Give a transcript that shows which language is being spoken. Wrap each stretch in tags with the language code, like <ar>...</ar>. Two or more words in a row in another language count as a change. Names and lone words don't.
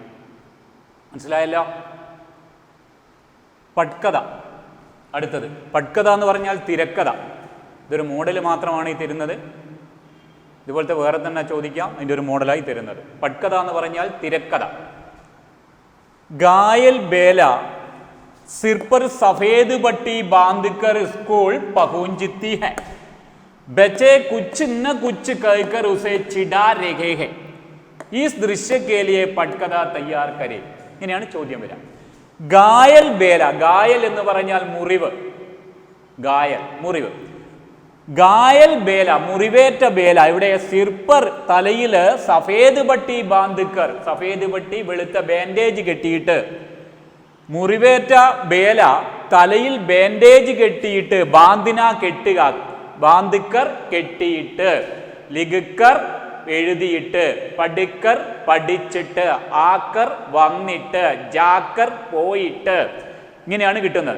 <ml>മനസ്സിലായല്ലോ? പട്കഥ. അടുത്തത് പട്കഥ എന്ന് പറഞ്ഞാൽ തിരക്കഥ. ഇതൊരു മോഡൽ മാത്രമാണ് ഈ തരുന്നത്. ഇതുപോലത്തെ വേറെ തന്നെ ചോദിക്കാം, അതിൻ്റെ ഒരു മോഡലായി തരുന്നത്. പട്കഥ എന്ന് പറഞ്ഞാൽ തിരക്കഥ.</ml> <hi>घायल बेला सिर पर सफेद पट्टी बांधकर स्कूल पहुंचती है, बच्चे कुछ न कुछ कहकर उसे चिढ़ा रहे हैं, इस दृश्य के लिए पटकथा तैयार करें.</hi> <ml>ഇങ്ങനെയാണ് ചോദ്യം വരിക.</ml> <hi>घायल बेला,</hi> <ml>ഗായൽ എന്ന് പറഞ്ഞാൽ മുറിവ്, ഗായൽ മുറിവ്.</ml> <hi>घायल बेला</hi> <ml>മുറിവേറ്റ ബേല. ഇവിടെ സിർപ്പർ തലയില്</ml> <hi>सफेद पट्टी बांधकर, सफेद पट्टी</hi> <ml>വെളുത്ത ബാൻഡേജ് കെട്ടിയിട്ട്, മുറിവേറ്റ ബേല തലയിൽ ബാൻഡേജ് കെട്ടിയിട്ട്, ബാന്തിന കെട്ടുക, ബാന്ധിക്കർ കെട്ടിയിട്ട്, ലിഖിക്കർ എഴുതിയിട്ട്, പഠിക്കർ പഠിച്ചിട്ട്, ആക്കർ വന്നിട്ട്, ജാക്കർ പോയിട്ട്, ഇങ്ങനെയാണ് കിട്ടുന്നത്.</ml>